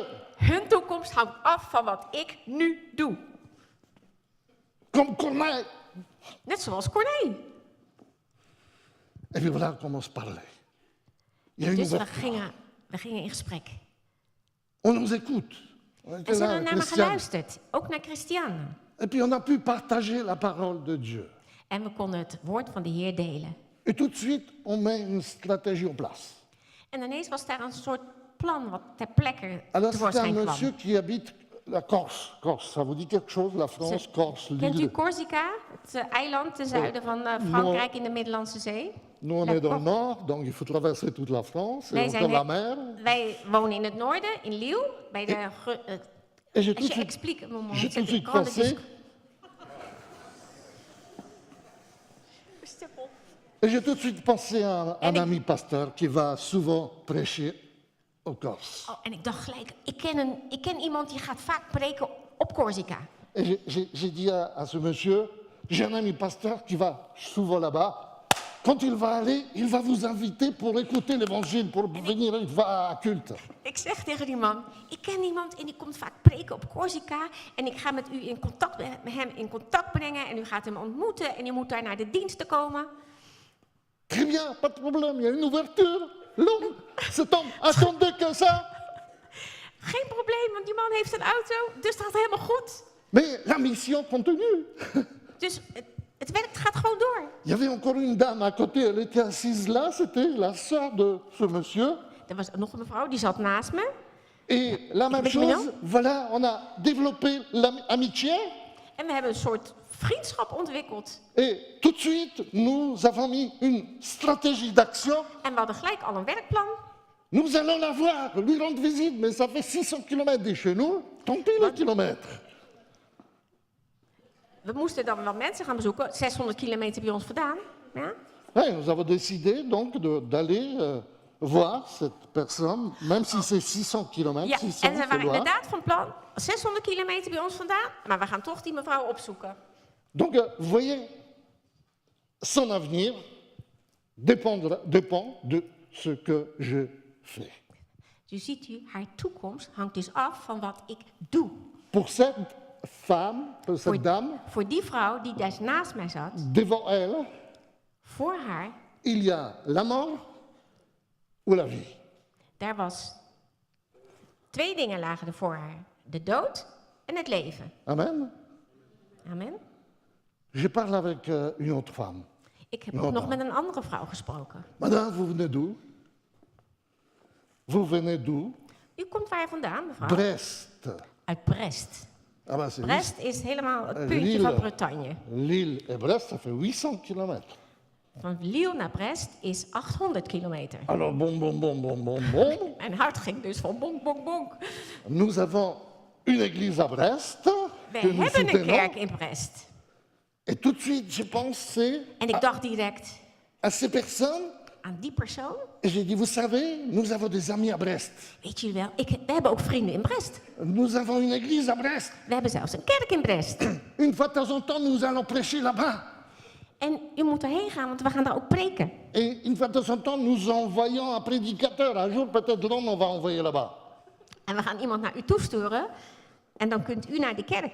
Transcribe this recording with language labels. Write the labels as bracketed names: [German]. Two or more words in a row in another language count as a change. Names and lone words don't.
[Dutch] hun toekomst hangt af van wat ik nu doe. [French] Comme Corneille. [Dutch] Net zoals Corné. [French] Et puis voilà, on commence à parler. Il y a une [Dutch] Dus we [French] ouverture. [Dutch] gingen in gesprek. [French] On nous écoute. On [Dutch] En [French] était [Dutch] ze [French] là, [Dutch] hebben naar me [French] Christian. [Dutch] geluisterd. Ook naar Christiane. [French] Et puis on a pu partager la parole de Dieu. [Dutch] En we konden het woord van de Heer delen. [French] Et tout de suite, on met une stratégie en place. [Dutch] En ineens was daar een soort plan wat ter plekke [French] Alors c'est un [Dutch] tevoorschijn kwam. [French] monsieur qui habite la Corse. Corse, ça vous dit quelque chose? La France, Corse, [Dutch] Kent u [French] l'île. [Dutch] Corsica, het eiland ten zuiden van Frankrijk in de Middellandse Zee? [French] Nous, on La est dans le Corse. nord, donc il faut traverser toute la France. [Dutch] Wij [French] Et [Dutch] zijn [French] encore la [Dutch] net- [French] mer. [Dutch] Wij wonen in het noorden, in Lille, bij de... [French] Et j'ai [Dutch] Als [French] tout de [Dutch] je [French] suite, [Dutch] explique een moment. [French] j'ai tout de c'est suite grande pensé, [Dutch] discussie. [French] et j'ai tout de suite pensé à un [Dutch] En ik- [French] ami pasteur qui va souvent prêcher au Corse. [Dutch] Oh, en ik dacht gelijk, ik ken iemand die gaat vaak preken op Corsica. [French] Et j'ai dit à ce monsieur, j'ai un ami pasteur qui va souvent là-bas. Quand il va aller, il va vous inviter pour écouter l'évangile, pour venir une fois à culte. [Dutch] Ik zeg tegen die man, ik ken iemand en die komt vaak preken op Corsica. En ik ga met hem in contact brengen en u gaat hem ontmoeten. En u moet daar naar de diensten komen. [French] Très bien, pas de problème, il y a une ouverture. L'homme, cet homme attendait que ça. [Dutch] Geen probleem, want die man heeft een auto, dus dat gaat helemaal goed. [French] Mais la mission continue. [Dutch] Dus het werk gaat gewoon door. [French] Il y avait encore une dame à côté, elle était assise là, c'était la sœur de ce monsieur. [Dutch] Er was nog een mevrouw, die zat naast me. [French] Et la même [Dutch] weet je [French] chose, voilà, on a développé l'amitié. [Dutch] En we hebben een soort vriendschap ontwikkeld. [French] Et tout de suite, nous avons mis une stratégie d'action. [Dutch] En we hadden gelijk al een werkplan. [French] Nous allons la voir, lui rendre visite, mais ça fait 600 km de chez nous. Tant pis le kilomètre. [Dutch] We moesten dan wel mensen gaan bezoeken, 600 kilometer bij ons vandaan. Ja? [French] Ouais, nous avons décidé donc d'aller voir cette personne, même si c'est 600 km. [Dutch] Ja, [French] 600, [Dutch] en ze [French] c'est [Dutch] waren [French] loin. [Dutch] inderdaad van plan, 600 kilometer bij ons vandaan, maar we gaan toch die mevrouw opzoeken. [French] Donc, vous voyez, son avenir dépend de ce que je fais. [Dutch] Dus ziet u, haar toekomst hangt dus af van wat ik doe. [French] Pour cette femme, pour cette dame, [Dutch] Voor die vrouw die daar naast mij zat, [French] devant elle, [Dutch] voor haar, [French] il y a la mort ou la vie. [Dutch] daar was 2 dingen lagen er voor haar. De dood en het leven. Amen. Amen. [French] Je parle avec une autre femme. [Dutch] Ik heb Ja, ook nog dan. met een andere vrouw gesproken. [French] Madame, vous venez d'où? Vous venez d'où? [Dutch] U komt waar vandaan, mevrouw? [French] Brest. [Dutch] Uit Brest. [French] Ah ben c'est [Dutch] Brest is helemaal het puntje [French] Lille. [Dutch] van Bretagne. [French] Lille et Brest, ça fait 800 km. [Dutch] Van Lille naar Brest is 800 kilometer. [French] Alors, bon. [Dutch] Mijn hart ging dus van bonk, bonk, bonk. [French] Nous avons une église à Brest [Dutch] We [French] que nous [Dutch] hebben een [French] soutenons. [Dutch] kerk in Brest. [French] Et tout de suite, j'ai pensé [Dutch] En ik dacht direct [French] à ces personnes. [Dutch] aan die persoon. [French] Et j'ai dit, vous savez, nous avons des amis à Brest. [Dutch] Weet jullie wel, we hebben ook vrienden in Brest. [French] Nous avons une église à Brest. [Dutch] We hebben zelfs een kerk in Brest. [French] Une fois de temps en temps, nous allons prêcher là-bas. [Dutch] En u moet erheen gaan, want we gaan daar ook preken. [French] Et une fois de temps en temps, nous envoyons un prédicateur. Un jour, peut-être l'homme, on va envoyer là-bas. [Dutch] En we gaan iemand naar u toesturen. En dan kunt u naar de kerk.